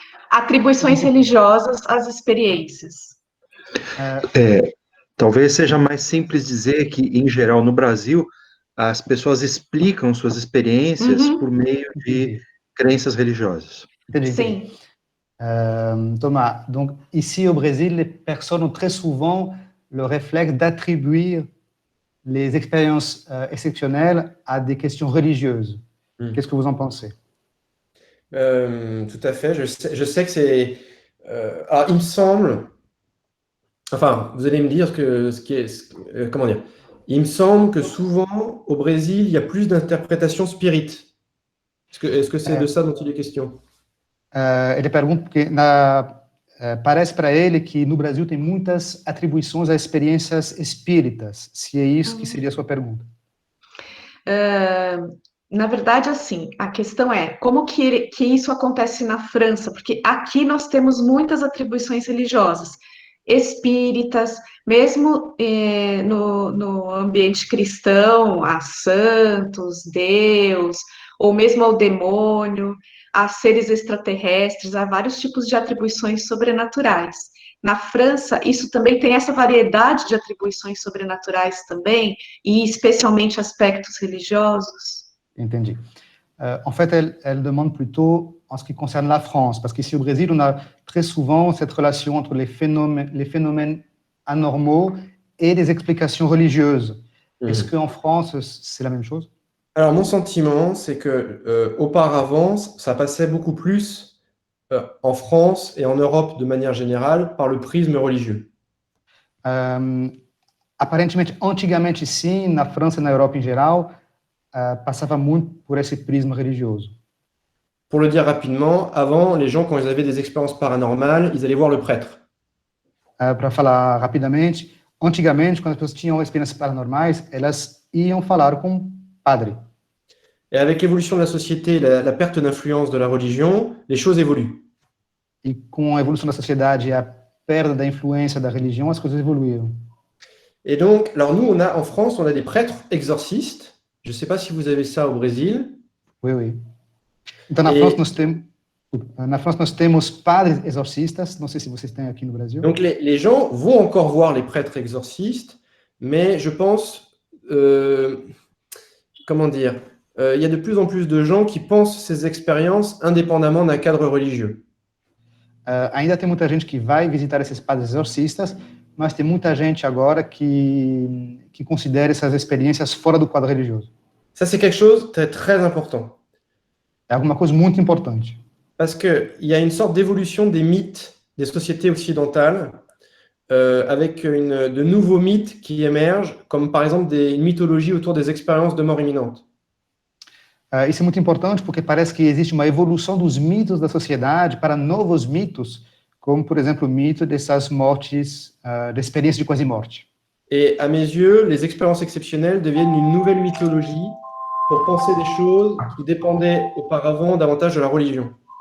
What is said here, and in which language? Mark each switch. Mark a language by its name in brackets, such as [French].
[Portuguese] Atribuições religiosas às experiências. Talvez seja mais simples dizer que, em geral, no Brasil, as pessoas explicam suas experiências por meio de crenças religiosas. Entendi. Sim. [French] Thomas, donc ici au Brésil, les personnes ont très souvent le réflexe d'attribuer les expériences exceptionnelles à des questions religieuses. Qu'est-ce que vous en pensez? Tout à fait. Je sais que c'est... alors, il me semble... Enfin, vous allez me dire que comment dire? Il me semble que souvent, au Brésil, il y a plus d'interprétations spirites. Est-ce que c'est de ça dont il est question? [Portuguese] Ele pergunta porque parece para ele que no Brasil tem muitas atribuições a experiências espíritas, se é isso que seria a sua pergunta. Na verdade, assim, a questão é como que isso acontece na França, porque aqui nós temos muitas atribuições religiosas, espíritas, mesmo no ambiente cristão, a santos, Deus, ou mesmo ao demônio, a seres extraterrestres, há vários tipos de atribuições sobrenaturais. Na França, isso também tem essa variedade de atribuições sobrenaturais também, e especialmente aspectos religiosos. Entendi. [French] En fait, elle demande plutôt en ce qui concerne la France, parce qu'ici au Brésil, on a très souvent cette relation entre les phénomènes anormaux et des explications religieuses. Est-ce qu'en France, c'est la même chose? Alors, mon sentiment, c'est que auparavant, ça passait beaucoup plus en France et en Europe de manière générale par le prisme religieux. [Portuguese] Aparentemente, antigamente sim, na França e na Europa em geral, passava muito por esse prisma religioso. [French] Pour le dire rapidement, avant, les gens, quand ils avaient des expériences paranormales, ils allaient voir le prêtre. [Portuguese] Para falar rapidamente, antigamente, quando as pessoas tinham experiências paranormais, elas iam falar com um padre. [French] Et avec l'évolution de la société, la perte d'influence de la religion, les choses évoluent. [Portuguese] E com a evolução da sociedade e a perda da influência da religião, as coisas evoluíram. [French] Et donc, alors nous, en France, on a des prêtres exorcistes. Je ne sais pas si vous avez ça au Brésil. Oui, oui. [Portuguese] Então, na França nós temos padres exorcistas, não sei se vocês têm aqui no Brasil. [French] Donc, les gens vont encore voir les prêtres exorcistes, mais je pense, comment dire, il y a de plus en plus de gens qui pensent ces expériences indépendamment d'un cadre religieux. [Portuguese] Ainda tem muita gente que vai visitar esses padres exorcistas, mas tem muita gente agora que considera essas experiências fora do quadro religioso. [French] Ça, c'est quelque chose de très important. [Portuguese] É alguma coisa muito importante. [French] Parce qu'il y a une sorte d'évolution des mythes des sociétés occidentales, avec de nouveaux mythes qui émergent, comme par exemple une mythologie autour des expériences de mort imminente. [Portuguese] Isso é muito importante porque parece que existe uma evolução dos mitos da sociedade para novos mitos, como, por exemplo, o mito dessas mortes, da experiência de quase morte. [French] Et à mes yeux, les expériences exceptionnelles deviennent une nouvelle mythologie pour penser des choses qui dépendaient auparavant davantage de la religion.